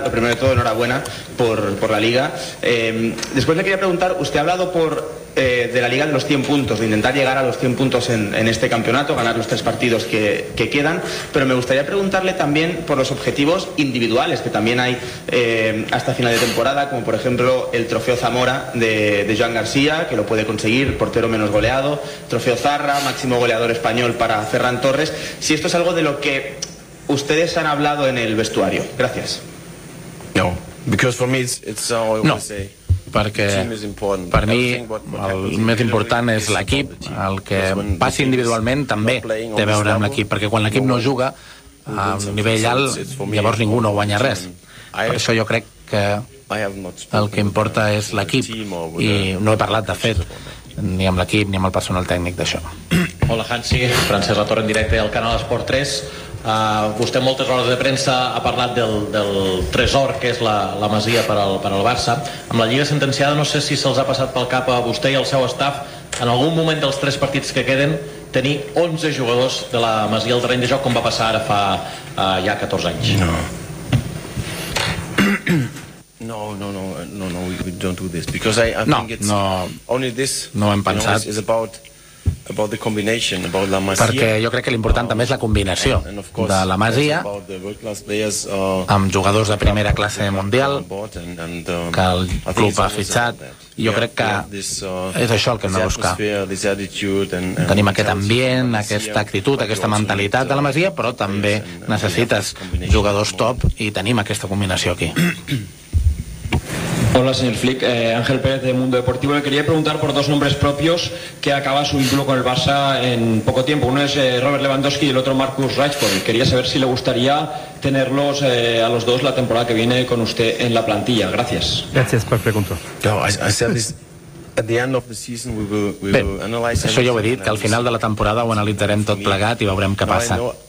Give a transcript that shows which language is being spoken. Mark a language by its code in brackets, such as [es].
[es] Lo primero de todo, enhorabuena por la Liga. Después le quería preguntar, usted ha hablado de la Liga de los 100 puntos, de intentar llegar a los 100 puntos en este campeonato, ganar los tres partidos que quedan, pero me gustaría preguntarle también por los objetivos individuales que también hay hasta final de temporada, como por ejemplo el trofeo Zamora de Joan García, que lo puede conseguir, portero menos goleado, trofeo Zarra, máximo goleador español para Ferran Torres, si esto es algo de lo que ustedes han hablado en el vestuario. Gracias. [en] No, because for me it's how I always say. [ca] Perquè per mi el més important és l'equip, el que passi individualment també té a veure amb l'equip, perquè quan l'equip no juga a un nivell alt, llavors ningú no guanya res. Per això jo crec que el que importa és l'equip, i no he parlat, de fet, ni amb l'equip ni amb el personal tècnic d'això. Hola, Hansi, Francesc Latorre en directe al canal Esport 3. Vostè moltes hores de premsa ha parlat del tresor que és la Masia per al Barça. Amb la Lliga sentenciada, no sé si se'ls ha passat pel cap a vostè i al seu staff en algun moment dels tres partits que queden tenir 11 jugadors de la Masia al terreny de joc, com va passar ara fa ja 14 anys. No. [en] No, we don't do this because I think it's no, only this. [ca] No ho hem pensat. [en] You know, it's about the combination, about la Masia. [ca] Perquè jo crec que l'important també és la combinació de la Masia amb jugadors de primera classe mundial que el club ha fitxat. Jo crec que és això el que hem de buscar. Tenim aquest ambient, aquesta actitud, aquesta mentalitat de la Masia, però també necessites jugadors top i tenim aquesta combinació aquí. [es] Hola, señor Flick. Ángel Pérez, de Mundo Deportivo. Le quería preguntar por dos nombres propios que acaba su vínculo con el Barça en poco tiempo. Uno es Robert Lewandowski y el otro Marcus Rashford. Quería saber si le gustaría tenerlos a los dos la temporada que viene con usted en la plantilla. Gracias. Gracias por preguntar. [ca] Bé, això ja ho he dit, que al final de la temporada ho analitzarem tot plegat i veurem què passa.